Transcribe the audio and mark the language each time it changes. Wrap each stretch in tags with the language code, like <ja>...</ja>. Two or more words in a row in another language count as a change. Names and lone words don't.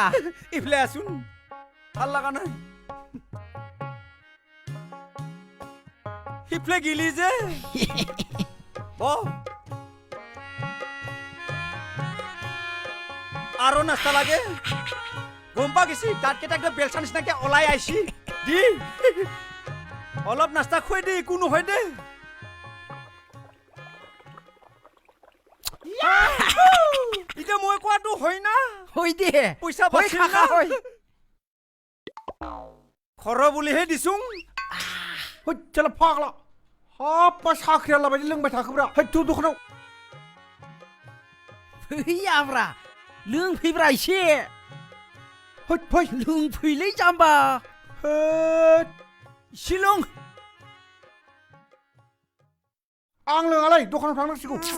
<as>ইফালে আছোন ভাল লগা নাই সিফালে গিলি যে আৰু নাস্তা লাগে গম পা গেছি দাঁতকেইটা একদম বেলচা নিচিনাকে ওলাই আইছি দি অলপ নাস্তা খুৱাই দে একো নহয় দে এতিয়া মই কোৱাটো হয় না হৈ দে পইচা বাছিল না খৰ বুলিহে দিছোং</as> <brx>চলা ফাগলা हाब्बा साख्रिया लाबायदि लोंबाय थाखोब्रा हैथु दखानाव फैयाब्रा लोंफैब्रा एसे हैथ फै लोंफैलै जाम्बा हैथ एसे लों आं लोङालै दखानाव थांनांसिगौ</brx>